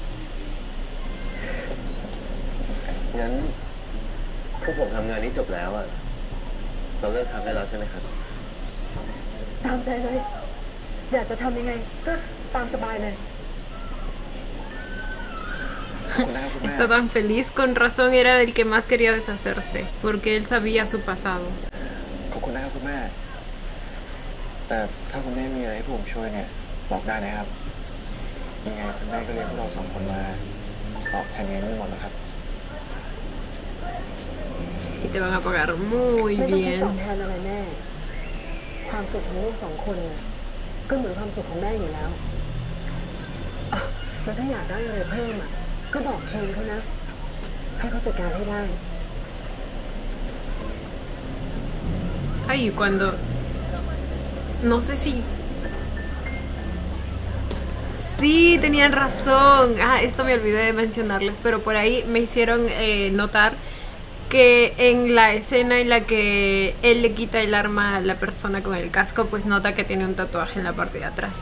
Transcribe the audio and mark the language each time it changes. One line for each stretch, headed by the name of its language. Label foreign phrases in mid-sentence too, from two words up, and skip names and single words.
Thai: งั้นพวกผมทำงานนี้จบแล้วอะเราเลิกทำได้แล้วใช่ไหมครับ ตามใจเลย อยากจะทำยังไงก็ตามสบายเลย
Spanish: Está tan feliz, con razón era el que más quería deshacerse, porque él sabía su pasado.
Thai: ขอบคุณนะครับคุณแม่ แต่ถ้าคุณแม่มีอะไรให้ผมช่วยเนี่ยบอกได้นะครับยังไงคุณแม่ก็เรียกพวกเรา2 คนมาตอบแทนเงินทั้งหมดนะครับ
Spanish: Y te van a pagar muy
Thai: ไม่ต้องให้
Spanish: bien.
Thai: ตอบแทนอะไรแม่ ความสุขของลูก2 คนน่ะก็เหมือนความสุขของแม่อยู่แล้วอ่ะแล้วถ้าอยากได้อะไรเพิ่มอ่ะก็บอกเชนเขานะ ให้เขาจัดการให้ได้
Spanish: Ay, cuando... No sé si... Sí, tenían razón. Ah, esto me olvidé de mencionarles, pero por ahí me hicieron notar que en la escena en la que él le quita el arma a la persona con el casco, pues nota que tiene un tatuaje en la parte de atrás.